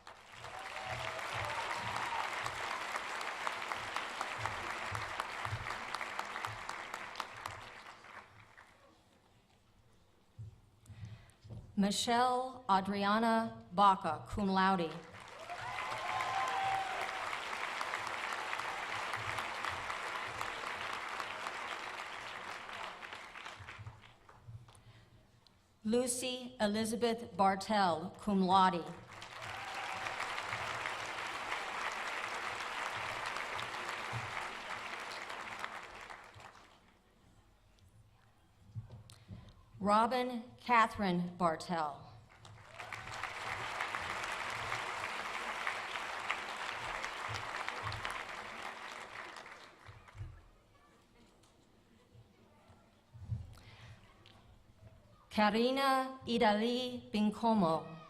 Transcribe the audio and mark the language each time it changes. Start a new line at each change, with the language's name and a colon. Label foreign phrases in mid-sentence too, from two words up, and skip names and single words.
English: Michelle Adriana Baca,
Latin: cum laude.
English: Lucy Elizabeth Bartel,
Latin: cum laude.
English: Robin Catherine Bartel. Karina Idali Bincomo.